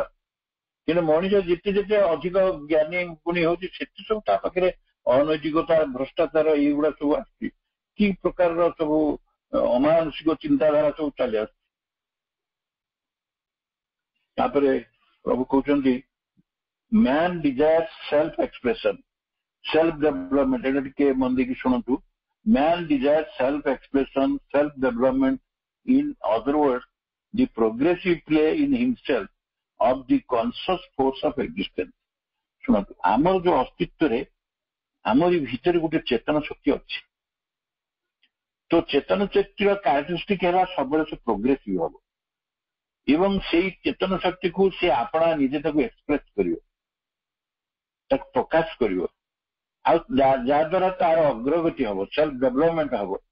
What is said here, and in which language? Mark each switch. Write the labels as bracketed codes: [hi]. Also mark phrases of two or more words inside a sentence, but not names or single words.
[or] କିନ୍ତୁ ମଣିଷ ଯେତେ ଯେତେ ଅଧିକ ଜ୍ଞାନୀ ଗୁଣୀ ହଉଛି ସେତେ ସବୁ ତା ପାଖରେ ଅନୈତିକତା, ଭ୍ରଷ୍ଟାଚାର ଏଇଗୁଡା ସବୁ ଆସୁଛି। କି ପ୍ରକାରର ସବୁ ଅମାନସିକ ଚିନ୍ତାଧାରା ସବୁ ଚାଲି ଆସୁଛି। ତାପରେ ପ୍ରଭୁ କହୁଛନ୍ତି [en] Man desires self-expression, self-development. ଏଇଟା ଟିକେ ମନ ଦେଇକି ଶୁଣନ୍ତୁ। Man desires self-expression, self-development, in other words, the progressive play in himself of the conscious force of existence. [or] ଶୁଣନ୍ତୁ, ଆମର ଯୋଉ ଅସ୍ତିତ୍ୱରେ ଆମର ଭିତରେ ଗୋଟେ ଚେତନ ଶକ୍ତି ଅଛି। ତ ଚେତନ ଶକ୍ତିର କ୍ୟାରେକ୍ଟରିଷ୍ଟିକ ହେଲା ସବୁବେଳେ ସେ ପ୍ରୋଗ୍ରେସିଭ ହବ ଏବଂ ସେଇ ଚେତନ ଶକ୍ତିକୁ ସେ ଆପଣା ନିଜେ ତାକୁ ଏକ୍ସପ୍ରେସ କରିବ, ତାକୁ ପ୍ରକାଶ କରିବ, ଆଉ ଯାହାଦ୍ୱାରା ତାର ଅଗ୍ରଗତି ହବ, [en] self development [or] ହବ।